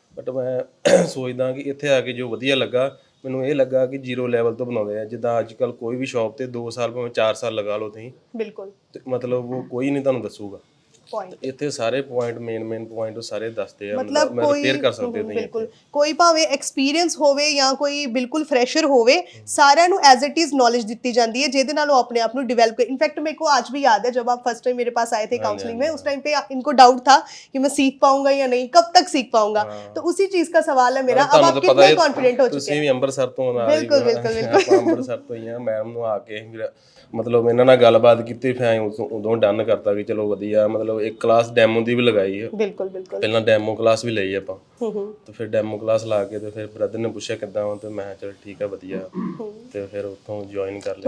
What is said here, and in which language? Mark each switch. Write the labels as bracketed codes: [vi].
[pa] But ਮੈਂ ਸੋਚਦਾ ਕਿ ਇੱਥੇ ਆ ਕੇ ਜੋ ਵਧੀਆ ਲੱਗਾ ਮੈਨੂੰ ਇਹ ਲੱਗਾ ਕਿ 0 ਲੈਵਲ ਤੋਂ ਬਣਾਉਂਦੇ ਆ, ਜਿੱਦਾਂ ਅੱਜ ਕੱਲ ਕੋਈ ਵੀ ਸ਼ਾਪ ਤੇ 2 ਸਾਲ ਭਾਵੇਂ 4 ਸਾਲ ਲਗਾ ਲਓ ਤੁਸੀਂ, ਬਿਲਕੁਲ ਤੇ ਮਤਲਬ ਉਹ ਕੋਈ ਨਹੀਂ ਤੁਹਾਨੂੰ ਦੱਸੂਗਾ। ਪੁਆਇੰਟ ਇੱਥੇ ਸਾਰੇ ਪੁਆਇੰਟ ਮੇਨ ਪੁਆਇੰਟ ਉਹ ਸਾਰੇ ਦੱਸਦੇ ਆ, ਮਤਲਬ ਮੈਂ ਕੋਈ ਰਿਪੇਅਰ ਕਰ ਸਕਦੇ ਹੋ ਬਿਲकुल ਕੋਈ ਭਾਵੇਂ ਐਕਸਪੀਰੀਅੰਸ ਹੋਵੇ ਜਾਂ ਕੋਈ ਬਿਲकुल ਫਰੈਸ਼ਰ ਹੋਵੇ, ਸਾਰਿਆਂ ਨੂੰ ਐਜ਼ ਇਟ ਇਜ਼ ਨॉलेज ਦਿੱਤੀ ਜਾਂਦੀ है ਜਿਹਦੇ ਨਾਲ ਉਹ [hi] अपने आप [pa] ਨੂੰ डेवलप कर। [hi] इनफैक्ट मेरे को आज भी याद है जब आप फर्स्ट टाइम मेरे पास आए थे काउंसलिंग में, उस टाइम पे इनको डाउट था कि मैं सीख पाऊंगा या नहीं, कब तक सीख पाऊंगा, तो उसी चीज का सवाल है मेरा। अब आप कितने कॉन्फिडेंट हो चुके [pa] ਤੁਸੀਂ [hi] हैं? [pa] ਵੀ ਅੰਮ੍ਰਿਤਸਰ ਤੋਂ ਆ, [hi] बिल्कुल बिल्कुल बिल्कुल [pa] ਆਪਾਂ ਅੰਮ੍ਰਿਤਸਰ ਤੋਂ ਹੀ ਆ। ਮੈਡਮ ਨੂੰ ਆ ਕੇ ਫਿਰ ਮਤਲਬ ਇਹਨਾਂ ਨਾਲ ਗੱਲਬਾਤ ਕੀਤੀ, ਫਿਰ ਉਦੋਂ ਡਨ ਕਰਤਾ ਕਿ ਚਲੋ ਵਧੀਆ, ਮਤਲਬ ਇੱਕ ਕਲਾਸ ਡੈਮੋ ਦੀ ਵੀ ਲਗਾਈ ਹੈ, [hi] बिल्कुल बिल्कुल [pa] ਪਹਿਲਾਂ ਡੈਮੋ ਕਲਾਸ ਵੀ ਲਈ ਆਪਾਂ, ਤੇ ਫਿਰ ਡੈਮੋ ਕਲਾਸ ਲਾ ਕੇ ਤੇ ਫਿਰ ਬ੍ਰਦਰ ਨੇ ਪੁੱਛਿਆ ਕਿੱਦਾਂ ਵਾ, ਤੇ ਮੈਂ ਕਿਹਾ ਚਲ ਠੀਕ ਆ ਵਧੀਆ, ਤੇ ਫਿਰ ਉੱਥੋਂ ਜੁਆਇਨ ਕਰ ਲਿਆ।